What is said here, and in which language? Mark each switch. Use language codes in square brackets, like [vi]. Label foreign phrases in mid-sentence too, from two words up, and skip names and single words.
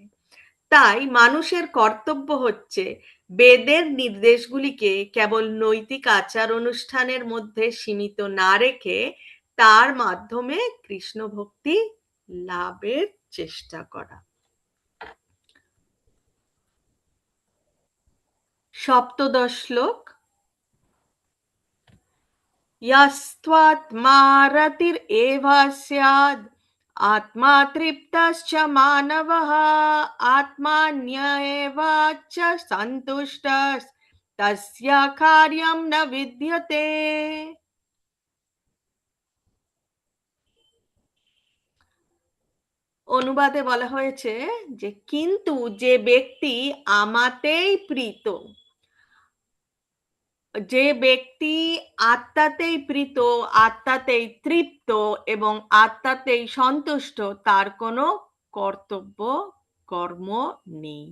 [bn] তাই মানুষের কর্তব্য হচ্ছে বেদের নির্দেশগুলিকে কেবল নৈতিক আচার অনুষ্ঠানের মধ্যে সীমিত না রেখে তার মাধ্যমে কৃষ্ণ ভক্তি লাভের চেষ্টা করা। সপ্তদশ শ্লোক। [sa] यस्त्वात्मा रतिरेव स्याद् आत्मा तृप्तश्च मानवः आत्मान्येव च सन्तुष्टस्तस्य कार्यं न विद्यते। [bn] অনুবাদে বলা হয়েছে যে কিন্তু যে ব্যক্তি আমাতেই প্রীত, যে ব্যক্তি আত্মাতেই প্রীত, আত্মাতেই তৃপ্ত এবং আত্মাতেই সন্তুষ্ট, তার কোনো কর্তব্য কর্ম নেই।